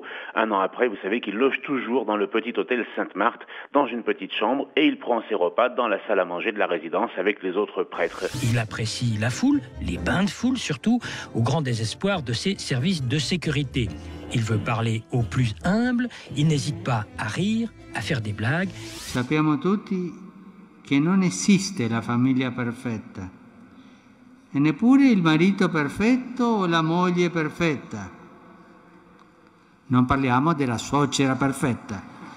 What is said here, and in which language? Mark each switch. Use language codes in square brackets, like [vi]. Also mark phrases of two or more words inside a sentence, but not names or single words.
[fr] Un an après, vous savez qu'il loge toujours dans le petit hôtel Sainte-Marthe, dans une petite chambre, et il prend ses repas dans la salle à manger de la résidence avec les autres prêtres. Il apprécie la foule, les bains de foule surtout, au grand désespoir de ses services de sécurité. Il veut parler aux plus humbles, il n'hésite pas à rire, à faire des blagues. [it] Sappiamo tutti che non esiste la famiglia perfetta, e neppure il marito perfetto o la moglie perfetta. Non parliamo della suocera perfetta.